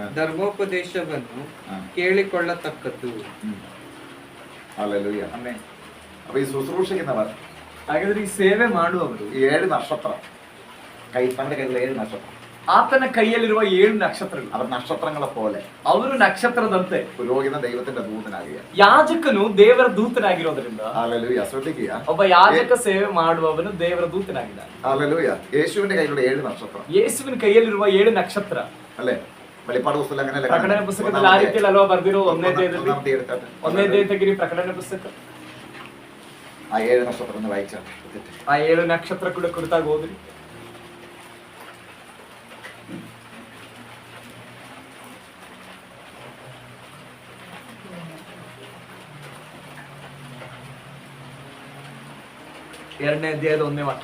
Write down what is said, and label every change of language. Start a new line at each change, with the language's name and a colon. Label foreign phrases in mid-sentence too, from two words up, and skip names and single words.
Kannada: ಧರ್ಮೋಪದೇಶವನ್ನು ಹಾ. ಕೇಳಿಕೊಳ್ಳತಕ್ಕದ್ದು.
Malayalam: ഹല്ലേലൂയ.
Kannada: ಆಮೆನ್.
Malayalam: അപ്പൊ ഈ ശുശ്രൂഷിക്കുന്നവർ
Kannada: ಹಾಗಾದ್ರೆ ಈ ಸೇವೆ ಮಾಡುವವರು
Malayalam: ഈ 7 നക്ഷത്രം തങ്ങളുടെ കയ്യിൽ 7 നക്ഷത്രം,
Kannada: ಆತನ ಕೈಯಲ್ಲಿರುವ 7 ನಕ್ಷತ್ರಗಳು.
Malayalam: അവർ നക്ഷത്രങ്ങളെ പോലെ
Kannada: ಅವರು ನಕ್ಷತ್ರದಂತೆ.
Malayalam: പുരോഹിതൻ ദൈവത്തിന്റെ ദൂതനാകുക.
Kannada: ಯಾಜಕನು ದೇವರ ದೂತನಾಗಿರೋದ್ರಿಂದ
Malayalam: ഹല്ലേലൂയ. ശ്രദ്ധിക്കുക.
Kannada: ಒಬ್ಬ ಯಾಜಕ ಸೇವೆ ಮಾಡುವವನು ದೇವರ ದೂತನಾಗಿದ್ದಾನೆ.
Malayalam: ഹല്ലേലൂയ. യേശുവിന്റെ കയ്യിലുള്ള 7 നക്ഷത്രം
Kannada: ಯೇಸುವಿನ ಕೈಯಲ್ಲಿರುವ 7 ನಕ್ಷತ್ರ.
Malayalam: അല്ലേ? വെളിപ്പാട് പുസ്തകം അങ്ങനെയല്ലേ?
Kannada: ಪ್ರಕಟಣೆ ಪುಸ್ತಕದಲ್ಲಿ ಆ ರೀತಿಯಲ್ಲಿ ಅಲ್ವಾ ಬರ್ದಿರೋ? 1ನೇ ಅಧ್ಯಾಯದಲ್ಲಿ
Malayalam: ഒന്നാമത്തെ എടുത്താട്ടെ.
Kannada: 1ನೇ ಅಧ್ಯಾಯ ತೆಗಿರಿ ಪ್ರಕಟಣೆ ಪುಸ್ತಕ.
Malayalam: ആ 7 നക്ഷത്രം ഒന്ന് വായിച്ചാട്ടെ.
Kannada: ಆ 7 ನಕ್ಷತ್ರ ಕೂಡ ಕುರಿತಾಗಿ ಹೋದ್ರಿ. ಎರಡನೇ ಅಧ್ಯಾಯದ 1ನೇ ವಾಕ್ಯ.